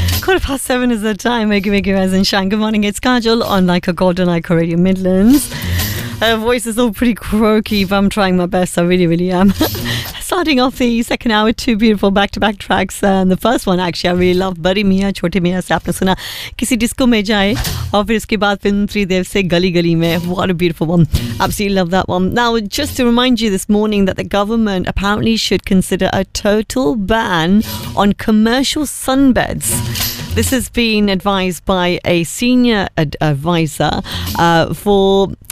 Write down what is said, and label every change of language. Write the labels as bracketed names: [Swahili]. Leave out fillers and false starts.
[English] Quarter past seven is the time. Wakey, as in shine. Good morning. It's Kajal on Like a Gold on Ico Radio Midlands. Her voice is all pretty croaky, but I'm trying my best. I really, really am. Starting off the second hour, two beautiful back-to-back tracks. And the first one, actually, I really love. [Hindi] बड़ी मिया, छोटे मिया, से आपने सुना. किसी disco में जाये. और फिर उसके बाद फिल्म त्रिदेव से गली गली में. [English] What a beautiful one. Absolutely love that one. Now, just to remind you this morning that the government apparently should consider a total ban on commercial sunbeds. This has been advised by a senior advisor for...